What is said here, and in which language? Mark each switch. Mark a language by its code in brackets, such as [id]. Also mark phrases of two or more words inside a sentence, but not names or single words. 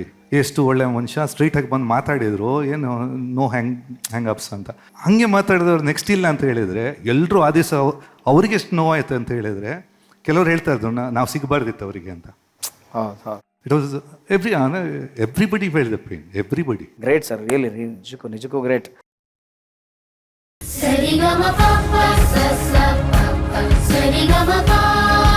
[kn] ಎಷ್ಟು ಒಳ್ಳೆ ಮನುಷ್ಯ, ಸ್ಟ್ರೈಟಾಗಿ ಬಂದು ಮಾತಾಡಿದ್ರು, ಏನು [en] no hang ups [kn] ಅಂತ. ಹಂಗೆ ಮಾತಾಡಿದವ್ರು ನೆಕ್ಸ್ಟ್ ಇಲ್ಲ ಅಂತ ಹೇಳಿದರೆ ಎಲ್ಲರೂ ಆ ದಿವಸ ಅವ್ರಿಗೆ ಎಷ್ಟು ನೋವಾಯ್ತು ಅಂತ ಹೇಳಿದರೆ ಕೆಲವ್ರು ಹೇಳ್ತಾ ಇದ್ರು ನಾವು ಸಿಗಬಾರ್ದಿತ್ತು ಅವರಿಗೆ ಅಂತ. [en] it was everybody feel the pain, everybody. great sir, really ನಿಜಕ್ಕೂ ಗ್ರೇಟ್. Sari ga ma pa pa sa sa pa pa, sari ga ma pa.